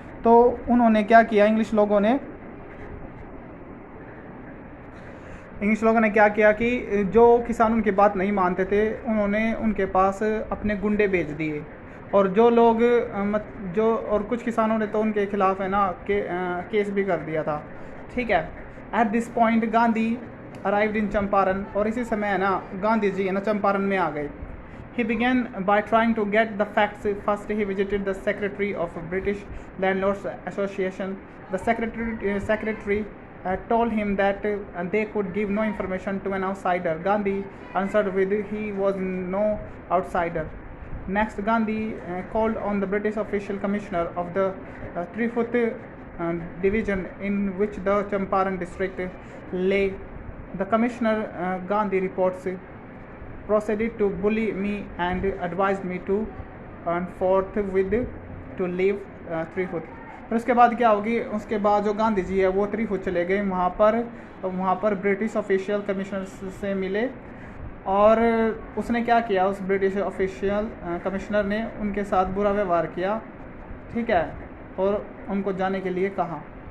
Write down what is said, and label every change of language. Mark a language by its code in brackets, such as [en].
[hi] तो उन्होंने क्या किया, इंग्लिश लोगों ने क्या किया कि जो किसान उनकी बात नहीं मानते थे उन्होंने उनके पास अपने गुंडे भेज दिए, और जो लोग और कुछ किसानों ने तो उनके खिलाफ है ना केस भी कर दिया था, ठीक है। [en] at this point Gandhi arrived in Champaran, [hi] और इसी समय है ना गांधी जी है ना चंपारण में आ गए। [en] He began by trying to get the facts. First, he visited the secretary of British Landlords Association. The secretary told him that they could give no information to an outsider. Gandhi answered with he was no outsider. Next, Gandhi called on the British official commissioner of the 3/4 division in which the Champaran district lay. The commissioner, Gandhi reports, proceeded to bully me and advised me to forthwith to leave 3/4. [hi] फिर उसके बाद क्या होगी, उसके बाद जो गांधी जी है वो 3/4 चले गए, वहाँ पर ब्रिटिश ऑफिशियल कमिश्नर से मिले, और उसने क्या किया, उस ब्रिटिश ऑफिशियल कमिश्नर ने उनके साथ बुरा व्यवहार किया, ठीक है, और उनको जाने के लिए कहा।